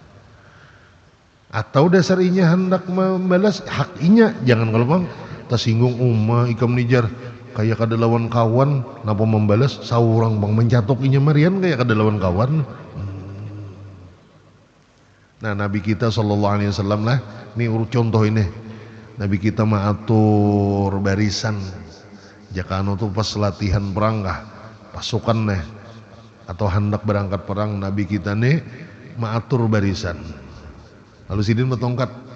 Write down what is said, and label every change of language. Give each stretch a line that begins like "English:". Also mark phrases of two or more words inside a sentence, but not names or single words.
Banjar: Atau dasarinya hendak membalas hakinya, jangan kalau bang tersinggung umma ikam nijar kayak kada lawan kawan, napa membalas saurang bang mencatokinya marian kayak kada lawan kawan. Nah Nabi kita
Arabic: sallallahu alaihi wasallam
Banjar: lah, ini contoh ini, Nabi kita maatur barisan, jakano tuh pas latihan perang kah, pasukan nih atau hendak berangkat perang, Nabi kita nih maatur barisan. Lalu sidin bertongkat.